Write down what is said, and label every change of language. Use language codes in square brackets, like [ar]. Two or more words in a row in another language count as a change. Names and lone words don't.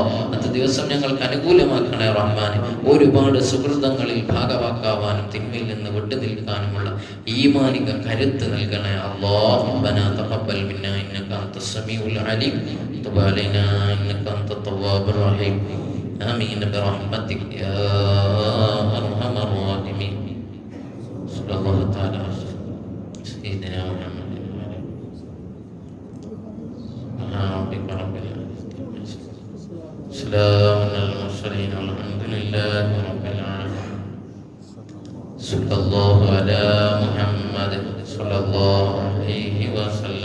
[ml] ഇന്നത്തെ ദിവസം ഞങ്ങൾക്ക് അനുകൂലമാക്കണേ റഹ്മാനെ. ഒരുപാട് സുഹൃതങ്ങളിൽ ഭാഗവാക്കാവാനും തിന്മയിൽ നിന്ന് വിട്ടുനിൽക്കാനുമുള്ള ഈമാനിക കരുത്ത് നൽകണേ അല്ലാഹ്. [ar] ربنا تقبل منا إنك أنت السميع العليم تب علينا إنك أنت التواب الرحيم. آمين برحمتك يا أرحم الراحمين. صلى الله تعالى سيدنا محمد سلام على المرسلين والحمد لله رب العالمين. صلى الله على محمد صلى الله عليه وسلم.